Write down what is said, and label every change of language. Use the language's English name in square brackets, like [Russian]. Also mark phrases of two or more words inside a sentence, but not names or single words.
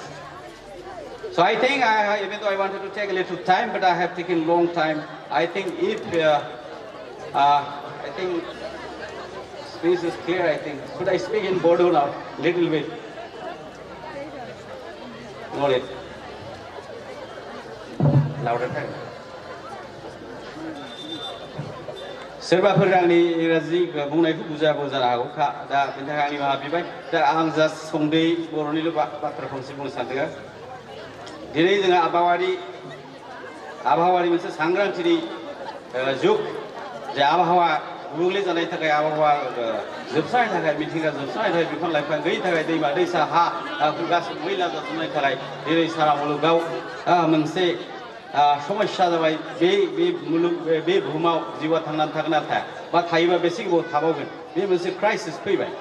[English] So I think, even though I wanted to take a little time, but I have taken long time. I think if, I think speech is clear, I think. Should I speak in Bathou now, little bit? Got it. Louder time. [Bodo] सोरबाफोर आंनि इंराजि बुंनायखौ बुजाबो जानो हागौ दा बेनि थाखाय आंनि माबा बिबाय दा आं जास्ट सुंद'यै बर'निल' बाथ्रा फंसे बुंनो सानदों दिनै जोङो आबहावानि मोनसे सांग्रांथिनि जुग जे आबहावा गुबुंले जानायनि थाखाय आबहावा जोबस्रांनायनि थाखाय मिथिंगा जोबस्रांनायनि थाखाय बिफां लाइफां गैयिनि थाखाय दैमा दैसा हा गासैबो मैला जाजोबनायनि थाखाय दिनै सारा मुलुगाव मोनसे समस्या जाबाय बे बुहुमाव जिउआ थांनानै थागोन ना थाया बा थायोबा बेसे गोबाव थाबावगोन बे मोनसे क्राइसिस फैबाय